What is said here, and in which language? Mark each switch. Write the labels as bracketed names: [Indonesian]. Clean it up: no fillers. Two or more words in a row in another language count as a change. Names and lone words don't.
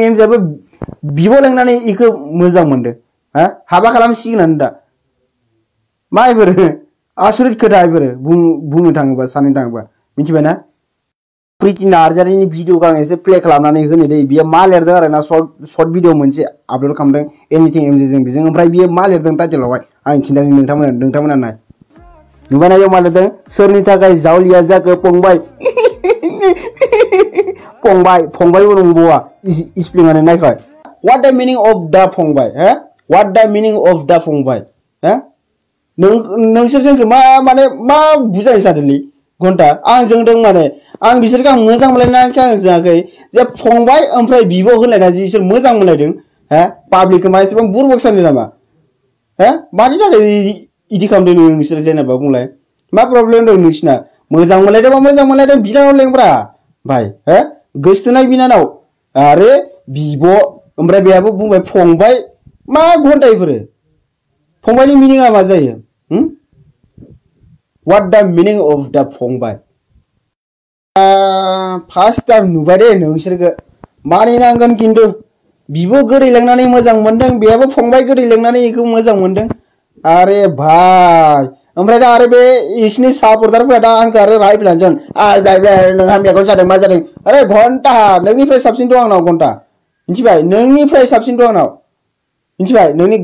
[Bodo] एमजेआबो बिब' लेंनानै इखौ मोजां मोनदों हा हाबा खालामसिगोनानो दा मा इफोरो आसुरित खोथा इफोरो बुंनो थाङोबा साननो थाङोबा मिथिबायना प्रिति नार्जारीनि भिडिअखौ आं एसे प्ले खालामनानै होनो दै बियो मा लिरदों आरो ना [English] short video [Bodo] मोनसे आपल'ड खालामदों एनिथिं एमजेजों बेजों ओमफ्राय बियो मा लिरदों टाइटेलावहाय आं खिन्थानि नोंथांमोना नाय नुबायना इयाव मा लिरदों सोरनि थाखाय जावलिया जाखो फंबाय फंबायबो नंबावा स्पेलिंआनो नायखाय [English] what the meaning of the [Bodo] फंबाय हो [English] what the meaning of the [Bodo] फंबाय हो नोंसोर जोंखौ मा बुजायनो सानदोंलै घन्टा आं जोंदों माने आं बिसोरखौ आं मोजां मोनलायनायखाय आं जोङाखै जे फंबाय ओमफ्राय बिब' होनलायना बिसोर मोजां मोनलायदों हा पाब्लिकखौ मा एसेबां बुरबक सानदों नामा हा मानि थाखाय इदि खालामदों नोंसोर जेनेबा बुंलाय मा प्रब्लेम दं नोंसिना मोजां मोनलायदों बिनानाव लेंब्रा भाई हो गोसथोनाय बिनानाव आरो बिब' ओमफ्राय बेहाबो बुंबाय फंबाय मा घन्टा इफोरो फंबायनि मिनिंआ मा जायो [English] what the meaning of the [Bodo] फंबाय [English] first time [Bodo] नुबाय दे नोंसोरखौ मानिनांगोन खिन्थु बिब' गोदै लेंनानै मोजां मोनदों बेहाबो फंबाय गोदै लेंनानै इखौ मोजां मोनदों अरे भाई ओमफ्राय दा आरो बे इसिनि सापर्टारफोरा दा आंखौ आरो रायफैलानोसै नोंहा मेगन जादों मा जादों अरे घन्टा नोंनिफ्राय साबसिन दं आंनाव घन्टा मिथिबाय नोंनिफ्राय साबसिन दं आंनाव मिथिबाय नोंनि